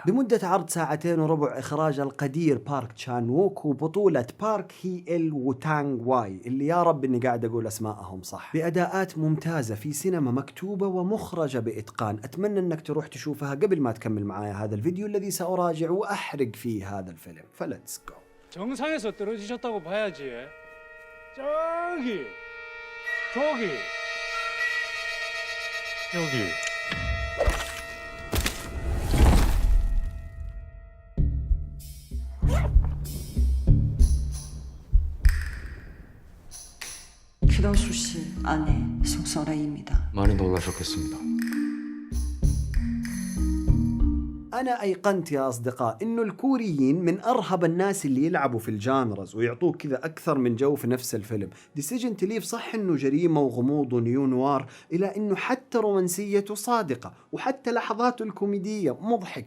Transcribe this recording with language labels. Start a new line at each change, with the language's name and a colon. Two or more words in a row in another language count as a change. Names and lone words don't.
Arabic: بمدة عرض 2.25 ساعة، إخراج القدير بارك تشان ووك، وبطولة بارك هي إل وتانغ واي، اللي يا رب إني قاعد أقول أسماءهم صح، بأداءات ممتازة في سينما مكتوبة ومخرجة بإتقان. أتمنى أنك تروح تشوفها قبل ما تكمل معايا هذا الفيديو الذي سأراجع وأحرق فيه هذا الفيلم.
English: Let's go.
Korean: 정상에서 떨어지셨다고 봐야지. 저기, 저기, 여기. 기라수 씨 아내 송설아입니다. 많이 놀라셨겠습니다.
Arabic: أنا أيقنت يا أصدقاء إنه الكوريين من أرهب الناس اللي يلعبوا في الجانرز ويعطوك كذا أكثر من جو في نفس الفيلم. ديسيجن تليف صح إنه جريمة وغموض ونيو نوار، إلى إنه حتى رومانسيته صادقة وحتى لحظاته الكوميدية مضحكة.